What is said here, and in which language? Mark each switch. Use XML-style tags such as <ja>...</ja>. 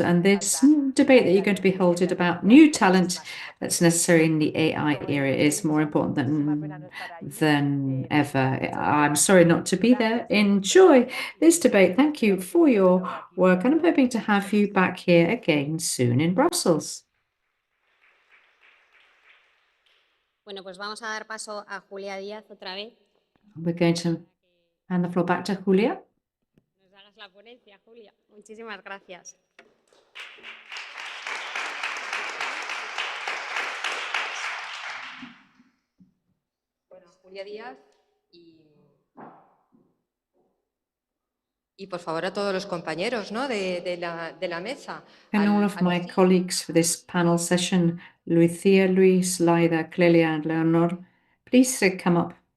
<en>And this debate that you're going to be holding about new talent that's necessary in the AI era is more important than ever. I'm sorry not to be there. Enjoy this debate. Thank you for your work, and I'm hoping to have you back here again soon in Brussels.</en> <es>Bueno, pues vamos a dar paso a Julia Díaz otra vez.</es> <en>We're going to hand the floor back to Julia.</en> <es>Nos hagas la ponencia, Julia. Muchísimas gracias. Bueno, Julia Díaz y por favor a todos los compañeros, ¿no? de la mesa.</es> <en>And all of my colleagues for this panel session, Lucia, Luis, Laida, Clelia, and Leonor, please come up.</en>